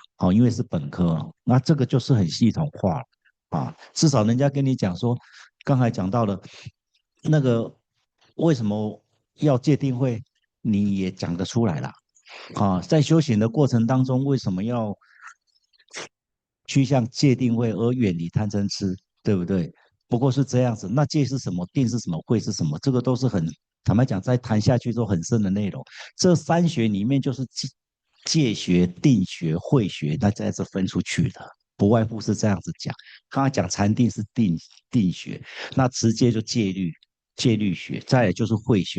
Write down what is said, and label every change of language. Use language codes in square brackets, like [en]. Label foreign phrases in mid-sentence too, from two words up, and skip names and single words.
[zh] 因為是本科，那這個就是很系統化至少人家跟你講說，剛才講到了那個為什麼要戒定慧，你也講得出來了在修行的過程當中，為什麼要趨向戒定慧而遠離貪嗔癡，對不對？不過是這樣子，那戒是什麼，定是什麼，慧是什麼，這個都是很坦白講，再談下去都很深的內容。這3學裡面就是戒學、定學、慧學，那再是分出去的。不外乎是這樣子講，剛才講禪定是定學，那持戒就戒律學，再來就是慧學。